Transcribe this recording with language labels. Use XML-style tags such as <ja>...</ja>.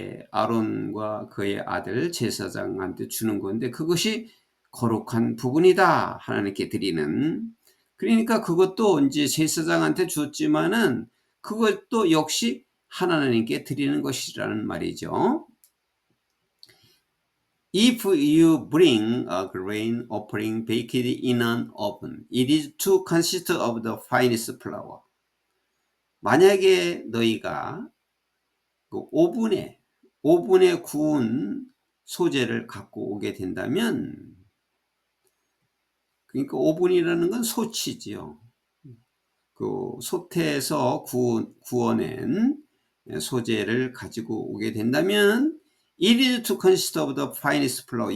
<ko>아론과 그의 아들 제사장한테 주는 건데 그것이 거룩한 부분이다 하나님께 드리는. 그러니까 그것도 이제 제사장한테 줬지만은 그것도 역시 하나님께 드리는 것이라는 말이죠.</ko> <en>If you bring a grain offering baked in an oven, it is to consist of the finest flour.</en> <ko>만약에 너희가 그 오븐에 구운 소재를 갖고 오게 된다면, 그러니까 오븐이라는 건 소치지요. 그 솥에서 구워낸 소재를 가지고 오게 된다면</ko> <en>it is to consist of the finest flour.</en>